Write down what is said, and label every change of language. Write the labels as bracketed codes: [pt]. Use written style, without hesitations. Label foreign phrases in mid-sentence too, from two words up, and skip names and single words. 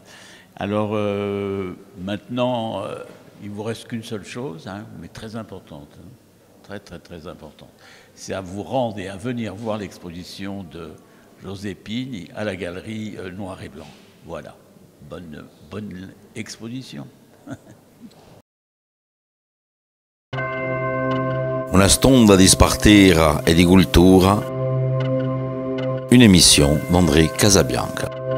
[fr] Alors, maintenant, il ne vous reste qu'une seule chose, mais très importante, très, très, très importante. C'est à vous rendre et à venir voir l'exposition de José Pigne à la galerie Noir et Blanc. Voilà. Bonne exposition. [co] Una stonda di spartera e di cultura, un'emissione d'André Casabianca.